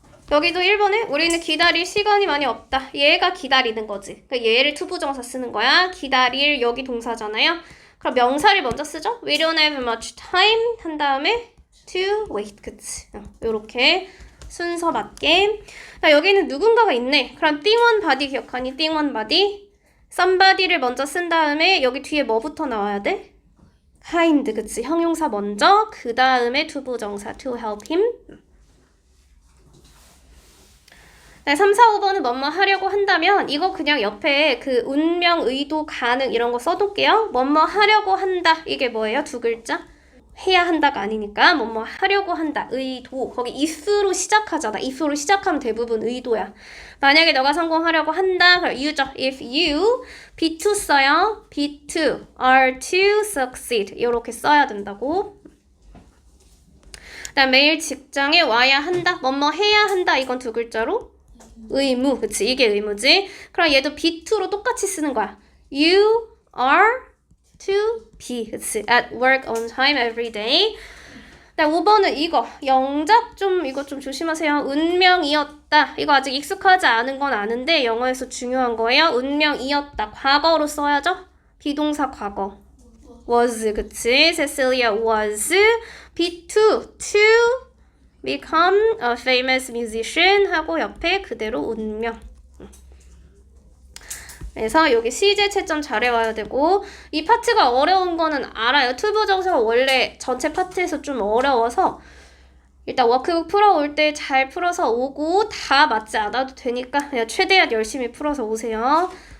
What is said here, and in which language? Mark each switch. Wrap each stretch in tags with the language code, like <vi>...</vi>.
<ko>여기도 1번에 우리는 기다릴 시간이 많이 없다. 얘가 기다리는 거지. 그러니까 얘를 투부정사 쓰는 거야. 기다릴 여기 동사잖아요. 그럼 명사를 먼저 쓰죠.</ko> <en>We don't have much time 한 다음에 to wait.</en> <ko>그치. 요렇게 순서 맞게. 자, 여기는 누군가가 있네. 그럼 띵원 바디 기억하니? 띵원 바디. somebody를 먼저 쓴 다음에 여기 뒤에 뭐부터 나와야 돼? find. 그치. 형용사 먼저 그 다음에 투부정사 to help him. 네, 3, 4, 5번은 뭐뭐 하려고 한다면 이거 그냥 옆에 그 운명, 의도, 가능 이런 거 써둘게요. 뭐뭐 하려고 한다. 이게 뭐예요? 두 글자? 해야 한다가 아니니까 뭐뭐 하려고 한다. 의도. 거기 if로 시작하잖아. if로 시작하면 대부분 의도야. 만약에 너가 성공하려고 한다. 그럼 you죠. If you be to 써요. be to, are to succeed. 이렇게 써야 된다고. 그다음 매일 직장에 와야 한다. 뭐뭐 해야 한다. 이건 두 글자로 의무. 그치. 이게 의무지. 그럼 얘도 be to로 똑같이 쓰는 거야.</ko> <en>You are to be. 그치. At work on time every day.</en> <ko>5번은 이거. 영작 이거 좀 조심하세요. 운명이었다. 이거 아직 익숙하지 않은 건 아는데 영어에서 중요한 거예요. 운명이었다. 과거로 써야죠. 비동사 과거. was. 그치.</ko> <en>Cecilia was be to become a famous musician 하고 옆에 그대로 운명.</en> <ko>그래서 여기 시제 채점 잘해와야 되고 이 파트가 어려운 거는 알아요. 투부정사가 원래 전체 파트에서 좀 어려워서 일단 워크북 풀어올 때 잘 풀어서 오고 다 맞지 않아도 되니까 그냥 최대한 열심히 풀어서 오세요.</ko>